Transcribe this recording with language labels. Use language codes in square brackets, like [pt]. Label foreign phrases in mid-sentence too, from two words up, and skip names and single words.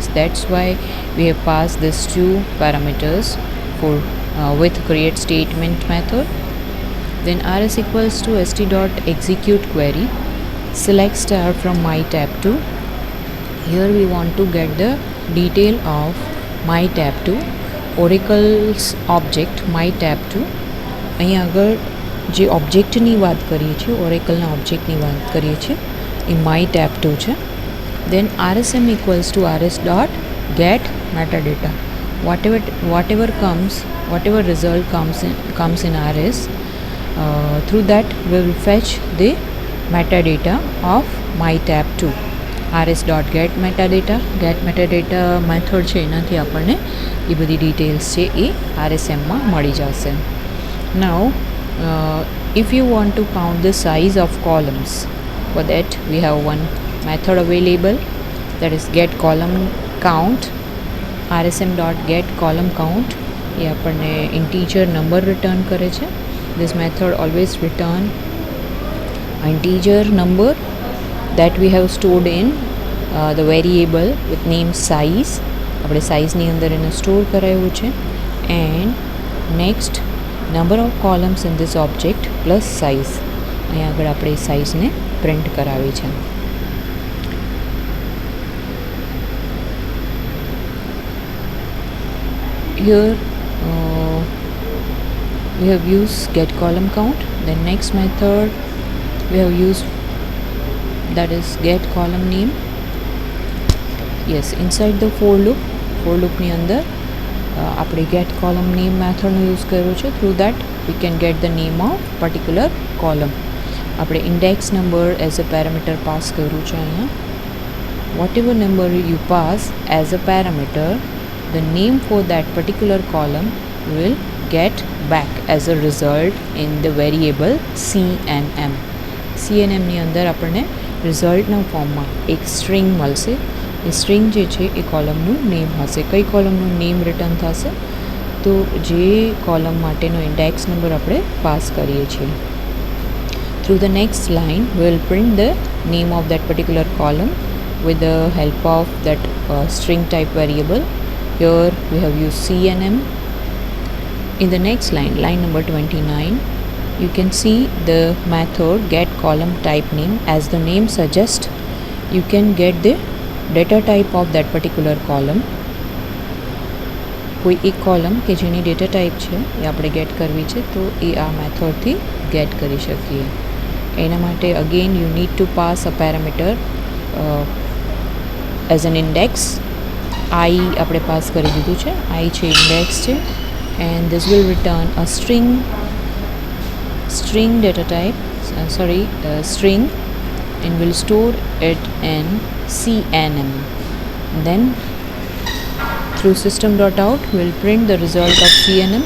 [en] That's why we have passed these two parameters for with create statement method. Then rs equals to st dot execute query, select star from my tab 2. Here we want to get the detail of my tab 2, Oracle's object my tab 2. [gu] અહીંયા આગળ જે ઓબ્જેક્ટની વાત કરીએ છીએ, ઓરેકલના ઓબ્જેક્ટની વાત કરીએ છીએ, એ my tab 2 છે. [en] Then rsm equals to rs dot get metadata. Whatever result comes in rs, through that we will fetch the metadata of my tab 2. [gu] rs.get metadata મેથડ છે, એનાથી આપણને એ બધી ડિટેલ્સ છે એ RSMમાં મળી જશે. [en] Now if you want to count the size of columns, for that we have one method available, that is get column count. rsm.get column count [gu] એ આપણને [en] integer number return [gu] કરે છે. [en] This method always return integer number that we have stored in the variable with name size. [gu] આપણે સાઇઝની અંદર એને સ્ટોર કરાવ્યું છે. [en] and next number of columns in this object plus size. [gu] અહીંયા આગળ આપણે એ સાઇઝને પ્રિન્ટ કરાવી છે. [en] Here we have used get column count. Then next method we have used, that is get column name. Yes, inside the for loop [gu] ની અંદર આપણે [en] get column name [gu] મેથડનો યુઝ કર્યો છે. [en] through that we can get the name of particular column. [gu] આપણે [en] index number as a parameter [gu] પાસ કર્યું છે અહીંયા. [en] whatever number you pass as a parameter, the name for that particular column will get back as a result in the variable cnm. [gu] cnm ની અંદર આપણને રિઝલ્ટના ફોર્મમાં એક સ્ટ્રિંગ મળશે. એ સ્ટ્રિંગ જે છે એ કોલમનું નેમ હશે. કઈ કોલમનું નેમ રિટર્ન થશે? તો જે કોલમ માટેનો ઇન્ડેક્સ નંબર આપણે પાસ કરીએ છીએ. [en] through the next line we will print the name of that particular column with the help of that string type variable. Here we have used cnm. In the next line, line number 29, you can see the method get column type name. As the name suggests, you can get the data type of that particular column. [gu] કોઈ એક કોલમ કે જેની ડેટા ટાઈપ છે એ આપણે ગેટ કરવી છે તો એ આ મેથડથી ગેટ કરી શકીએ. એના માટે [en] again you need to pass a parameter as an index. [gu] આઈ આપણે પાસ કરી દીધું છે. આઈ છે ઇન્ડેક્સ છે. [en] and this will return a string data type, string, and will store it in cnm. Then through system.out we'll print the result of cnm.